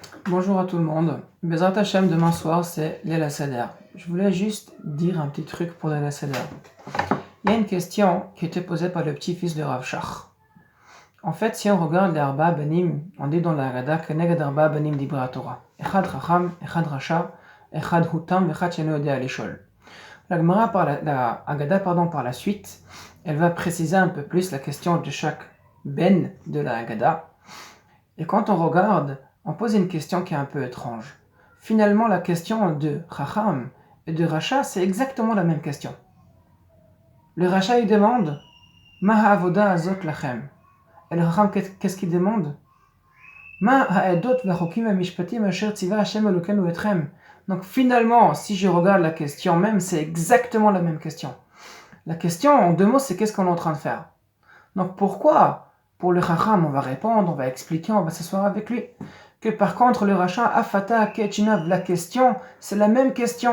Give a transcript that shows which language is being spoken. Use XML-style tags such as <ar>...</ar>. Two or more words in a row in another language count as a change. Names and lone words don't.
<fr>Bonjour à tout le monde.</fr> <he>בעזרת השם,</he> <fr>demain soir, c'est</fr> <he>ליל סדר.</he> <fr>Je voulais juste dire un petit truc pour</fr> <he>ליל סדר.</he> <fr>Il y a une question qui était posée par le petit-fils de Rav Shach. En fait, si on regarde les</fr> <he>ארבעה בנים,</he> <fr>on dit dans la Haggadah que</fr> <he>כנגד ארבעה בנים דיברה תורה. אחד חכם, אחד רשע, אחד תם, אחד שאינו יודע לשאול.</he> <fr>La Gemara la Haggadah, par la suite, elle va préciser un peu plus la question de chaque Ben de la Haggadah. Et quand on regarde, on pose une question qui est un peu étrange. Finalement, la question de Chacham et de Racha, c'est exactement la même question. Le Racha, il demande</fr> <he>מה העבודה הזאת לכם.</he> <fr>Et le Chacham, qu'est-ce qu'il demande</fr> <he>מה העדות והחקים והמשפטים אשר צוה ה' אלוקינו אתכם.</he> <fr>Donc finalement, si je regarde la question même, c'est exactement la même question. La question, en deux mots, c'est qu'est-ce qu'on est en train de faire. Donc pourquoi pour le Chacham, on va répondre, on va expliquer, on va s'asseoir avec lui. Que par contre, le Racha,</fr> <he>הקהה, שיניו,</he> <fr>la question, c'est la même question.</fr>